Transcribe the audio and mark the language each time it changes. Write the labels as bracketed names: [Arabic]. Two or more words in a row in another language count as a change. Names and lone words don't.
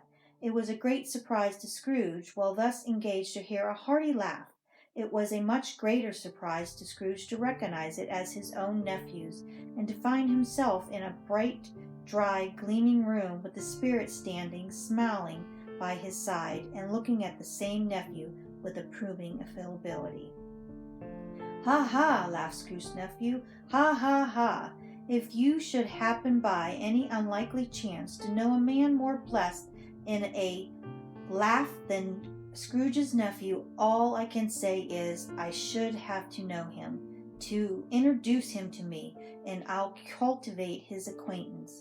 [English] It was a great surprise to Scrooge, while thus engaged, to hear a hearty laugh. It was a much greater surprise to Scrooge to recognize it as his own nephew's, and to find himself in a bright, dry, gleaming room, with the Spirit standing, smiling, by his side, and looking at the same nephew with approving affability. "Ha, ha!" laughed Scrooge's nephew. "Ha, ha, ha! If you should happen by any unlikely chance to know a man more blessed in a laugh than Scrooge's nephew, all I can say is, I should have to know him, to introduce him to me, and I'll cultivate his acquaintance.